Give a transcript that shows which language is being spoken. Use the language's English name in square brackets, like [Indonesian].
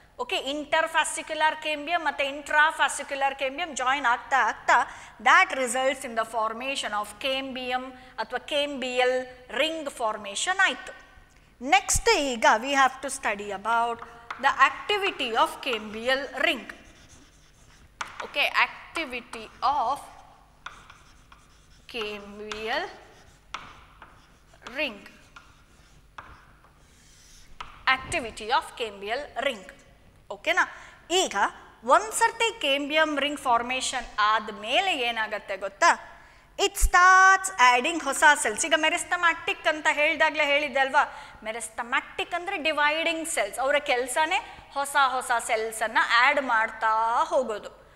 [English] Okay, interfascicular cambium ಮತ್ತು intrafascicular cambium join ಆಗ್ತಾ that results in the formation of cambium ಅಥವಾ cambial ring formation ಆಯಿತು. Next ಈಗ we have to study about the activity of cambial ring. Okay, activity of cambial ring. Activity of cambial ring. Okay na? [Kannada] ಈಗ ಒಂದ್ಸರ್ತಿ cambium ring formation ಆದಮೇಲೆ ಏನಾಗುತ್ತೆ ಗೊತ್ತಾ? [English] it starts adding [Kannada] ಹೊಸ cells. ಈಗ meristematic ಅಂತ ಹೇಳಿದಾಗಲೇ ಹೇಳಿದ್ದೆ ಅಲ್ವಾ, ಮೆರಿಸ್ಟಮ್ಯಾಟಿಕ್ ಅಂದರೆ ಡಿವೈಡಿಂಗ್ ಸೆಲ್ಸ್. ಅವರ ಕೆಲಸನೇ ಹೊಸ ಸೆಲ್ಸನ್ನು ಆ್ಯಡ್ ಮಾಡ್ತಾ ಹೋಗೋದು.